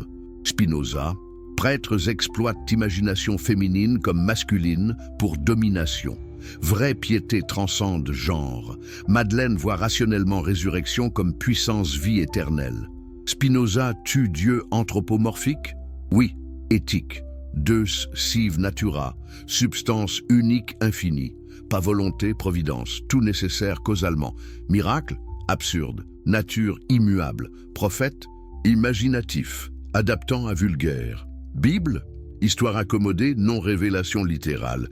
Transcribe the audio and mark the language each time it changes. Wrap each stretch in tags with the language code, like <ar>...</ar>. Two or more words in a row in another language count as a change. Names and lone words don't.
<fr>Spinoza, prêtres exploitent imagination féminine comme masculine pour domination. Vraie piété transcende genre. Madeleine voit rationnellement résurrection comme puissance vie éternelle. Spinoza tue Dieu anthropomorphique? Oui, éthique.</fr> <la>Deus sive natura,</la> <fr>substance unique infinie. Pas volonté, providence, tout nécessaire causalement. Miracle, absurde. Nature immuable. Prophète, imaginatif, adaptant à vulgaire. Bible, histoire accommodée, non-révélation littérale.</fr>